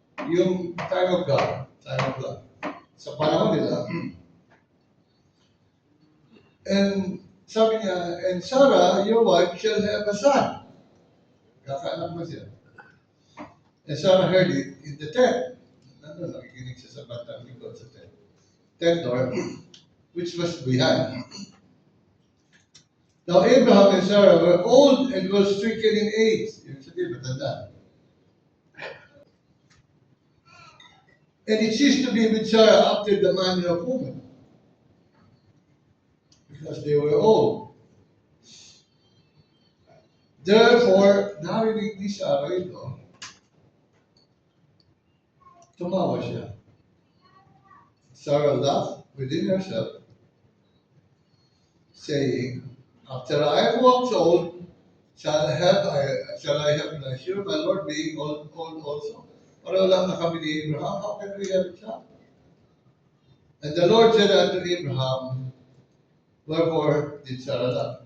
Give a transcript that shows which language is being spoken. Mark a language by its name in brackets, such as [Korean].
[English] Yung time of God, time of life. [Filipino] Sa panahon nila. [English] And [Filipino] sabi niya, [English] and Sarah, your wife, shall have a son. [Filipino] Kakaanak mo siya. [English] And Sarah heard it in the tent. [Filipino] Nakikinig siya sa batang likod sa tent. [English] Tent door, which was behind. Now Abraham and Sarah were old and were stricken in age. [Filipino] Yung sabihin, matanda. [English] And it ceased to be with Sarah after the manner of woman. Because they were old. [Filipino] Therefore, narinig ni Sarah ito, tumawa siya. [English] Sarah laughed within herself, saying, after I am waxed old, shall I have pleasure, my Lord being old also? [Filipino] Pareho lang na kami ni Abraham, [English] how can we have a child? And the Lord said unto Abraham, wherefore did Sarah laugh?